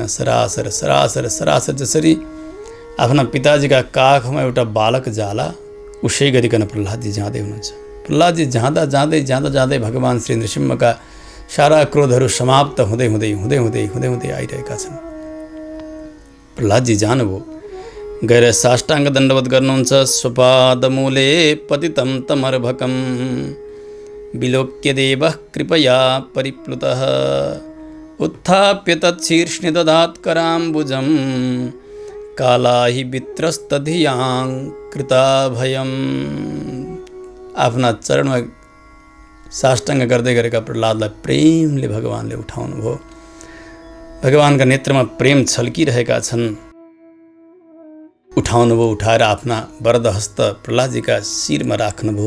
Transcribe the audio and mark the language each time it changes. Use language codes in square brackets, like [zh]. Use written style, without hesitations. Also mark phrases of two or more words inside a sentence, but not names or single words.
[ne] सरासर सरासर सरासर जसरी आफ्ना पिताजीका काखमा एउटा बालक जाला, उसै गरिकन प्रह्लादजी जाँदै हुनुहुन्छ। प्रह्लादजी जाँदा जाँदै जाँदा जाँदै भगवान श्री नृसिंहका सारा क्रोधहरू समाप्त हुँदै हुँदै हुँदै हुँदै हुँदै हुँदै आइरहेका छन्। प्रह्लादजी जानुभयो, गएर साष्टाङ्ग दण्डवत गर्नुहुन्छ। [sa] स्वपादमूले पतितं तमर्भकं विलोक्य देवः कृपया परिप्लुतः उत्थाप्य तच्छीर्ष्णि ददात् कराम्बुजं कालाहि वित्रस्तधियां कृताभयम्। [ne] आफ्ना चरणमा साष्टाङ्ग गर्दै गरेका प्रह्लादलाई प्रेमले भगवानले उठाउनु भयो। भगवानका नेत्रमा प्रेम छल्किरहेका छन्। उठाउनुभयो, उठाएर आफ्ना वरद हस्त प्रह्लादजीका शिरमा राख्नुभयो।